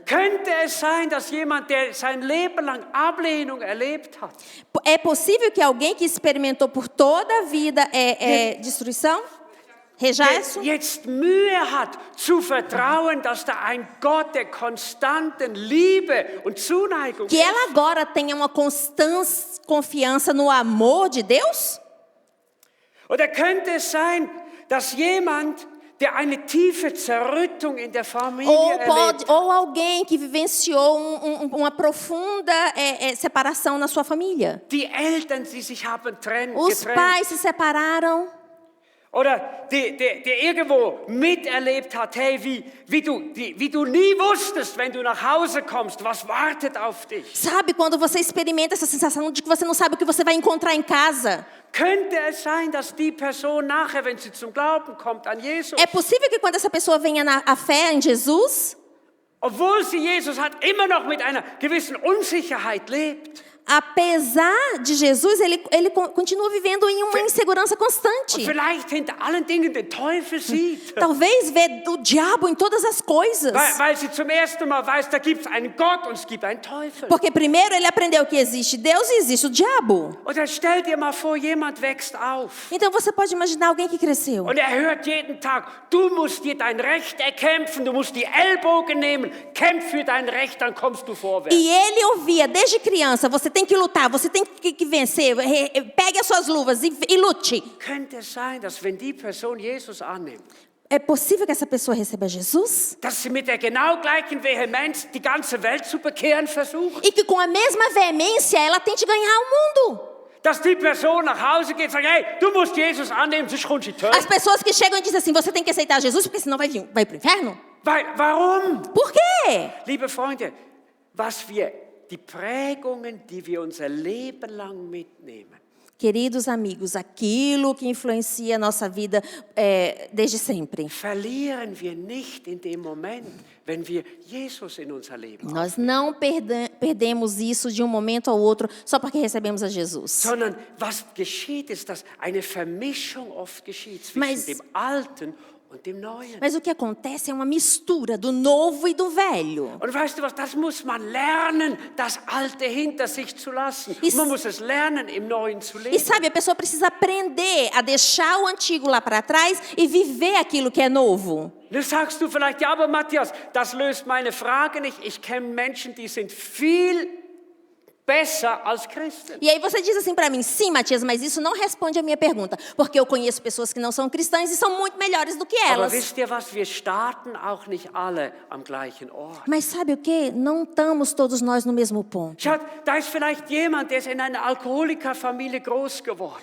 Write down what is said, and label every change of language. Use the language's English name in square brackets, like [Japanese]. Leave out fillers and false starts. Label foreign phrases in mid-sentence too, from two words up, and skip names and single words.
[German] Könnte es sein, dass jemand, der sein Leben lang Ablehnung erlebt hat, [Portuguese] É possível que alguém que experimentou por toda a vida destruição, rechaço, [German] jetzt Mühe hat zu vertrauen, dass da ein Gott der konstanten Liebe und Zuneigung [Portuguese] que ela agora tenha uma constante confiança no amor de Deus? [German] Oder könnte es sein, dass jemand, der eine tiefe Zerrüttung in der Familie erlebt. [Portuguese] Ou alguém que vivenciou uma profunda separação na sua família. [German] Die Eltern, die sich haben [Portuguese] Os [German] getrennt. [Portuguese] pais se separaram. [German] Oder der irgendwo miterlebt hat, hey, wie du nie wusstest, wenn du nach Hause kommst, was wartet auf dich. [Portuguese] Sabe quando você experimenta essa sensação de que você não sabe o que você vai encontrar em casa? [German] Könnte es sein, dass die Person nachher, wenn sie zum Glauben kommt an Jesus, [Portuguese] É possível que quando essa pessoa venha à fé em Jesus, [German] obwohl sie Jesus hat, immer noch mit einer gewissen Unsicherheit lebt? [Portuguese] apesar de Jesus, ele continua vivendo em uma insegurança [German] Und [Portuguese] constante. [German] vielleicht hinter allen Dingen den Teufel sieht. [Portuguese] Talvez vê o diabo em todas as coisas. [German] Weil sie zum ersten Mal weiß, da gibt es einen Gott und es gibt einen Teufel. [Portuguese] Porque primeiro ele aprendeu que existe Deus e existe o diabo. [German] Oder stell dir mal vor, jemand wächst auf. [Portuguese] Então você pode imaginar alguém que cresceu. [German] Und hört jeden Tag, du musst dir dein Recht erkämpfen, du musst die Ellbogen nehmen, kämpf für dein Recht, dann kommst du vorwärts. [Portuguese] E ele ouvia desde criança, você tem que lutar, você tem que vencer, pegue as suas luvas e lute. [German] Könnte es sein, dass wenn die Person Jesus annimmt, [Portuguese] É possível que essa pessoa receba Jesus? [German] dass sie mit der genau gleichen Vehemenz die ganze Welt zu bekehren versucht? [Portuguese] E que com a mesma veemência ela tente ganhar o mundo? [German] Dass die Person nach Hause geht und sagt, hey, du musst Jesus annehmen, sonst kommst du in die Hölle. [Portuguese] As pessoas que chegam e dizem assim, você tem que aceitar Jesus, porque senão vai pro inferno? [German] Warum? [Portuguese] Por quê? [German] Liebe Freunde, die Prägungen, die wir unser Leben lang mitnehmen, [Portuguese] Queridos amigos, aquilo que influencia a nossa vida desde sempre. [German] verlieren wir nicht in dem Moment, wenn wir Jesus in unser Leben haben, [Portuguese] Nós não perdemos isso de um momento ao outro só porque recebemos a Jesus. [German] sondern was geschieht, ist, dass eine Vermischung oft geschieht zwischen [Portuguese] Mas- [German] dem Alten und dem Neuen. [Portuguese] Mas o que acontece é uma mistura do novo e do velho. [German] Und weißt du was, das muss man lernen, das Alte hinter sich zu lassen. Ist- Man muss es lernen, im Neuen zu [Portuguese] E [German] leben. [Portuguese] sabe, a pessoa precisa aprender a deixar o antigo lá para trás e viver aquilo que é novo. [German] Nun sagst du vielleicht, ja, aber Matthias, das löst meine Frage nicht. Ich kenne Menschen, die sind viel besser als Christen. [Portuguese] E aí você diz assim para mim, sim, Matias, mas isso não responde a minha pergunta, porque eu conheço pessoas que não são cristãs e são muito melhores do que [German] Aber [Portuguese] elas. [German] wisst ihr was, wir starten auch nicht alle am gleichen Ort. [Portuguese] Mas sabe o que? Não estamos todos nós no mesmo ponto. [German] Schaut, da ist vielleicht jemand, der ist in einer Alkoholikerfamilie groß geworden.